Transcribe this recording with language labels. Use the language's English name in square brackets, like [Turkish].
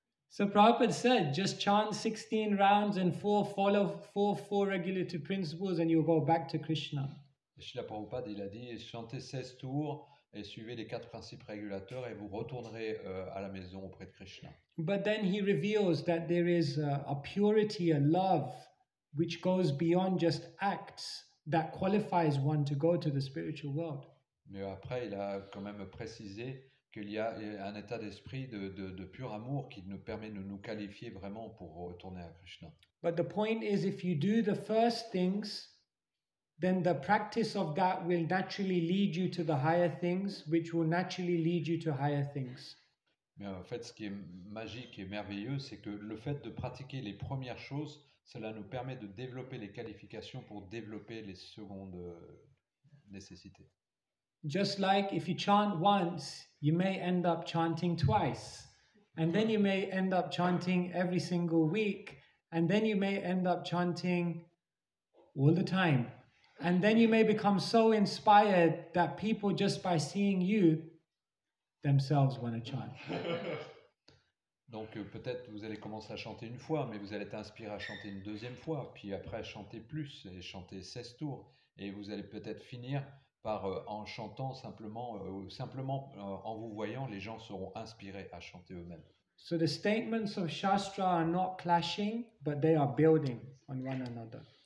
[English] So Prabhupada said, just chant 16 rounds and follow four regulative principles and you'll go back to Krishna. [French] Et Srila Prabhupada, il a dit, chantez 16 tours et suivez les 4 principes régulateurs et vous retournerez à la maison auprès de Krishna. [English] But then he reveals that there is a purity, a love, which goes beyond just acts, that qualifies one to go to the spiritual world. [French] Mais après, il a quand même précisé qu'il y a un état d'esprit de pur amour qui nous permet de nous qualifier vraiment pour retourner à Krishna. [English] But the point is, if you do the first things, then the practice of that will naturally lead you to the higher things, which will naturally lead you to higher things. [French] Mais en fait, ce qui est magique et merveilleux, c'est que le fait de pratiquer les premières choses, cela nous permet de développer les qualifications pour développer les secondes nécessités. [English] Just like if you chant once, you may end up chanting twice. And then you may end up chanting every single week. And then you may end up chanting all the time. And then you may become so inspired that people, just by seeing you, themselves want to chant. [French] Donc peut-être vous allez commencer à chanter une fois, mais vous allez être inspiré à chanter une deuxième fois, puis après à chanter plus et chanter 16 tours. Et vous allez peut-être finir par, en chantant simplement, en vous voyant, les gens seront inspirés à chanter eux-mêmes. [English] So the statements of Shastra are not clashing, but they are building on one another.